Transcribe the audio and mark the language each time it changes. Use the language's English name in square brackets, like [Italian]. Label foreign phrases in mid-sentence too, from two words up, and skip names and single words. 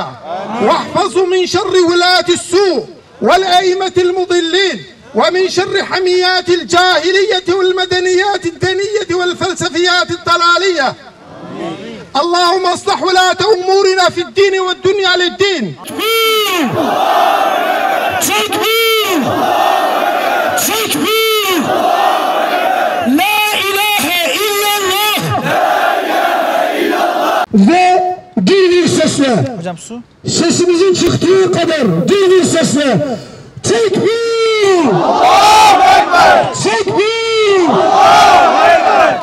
[Arabic] واحفظوا من شر ولاة السوء والأئمة المضلين ومن شر حميات الجاهلية والمدنيات الدنية والفلسفيات الضلالية. اللهم اصلح ولاة أمورنا في الدين والدنيا للدين. تكبير تكبير لا إله إلا الله. [Turkish] Ve dini sesle. Hocam su. Sesimizin çıktığı kadar dini sesle. Tekbir! [Arabic] الله أكبر! [Turkish] Tekbir! [Arabic] الله أكبر!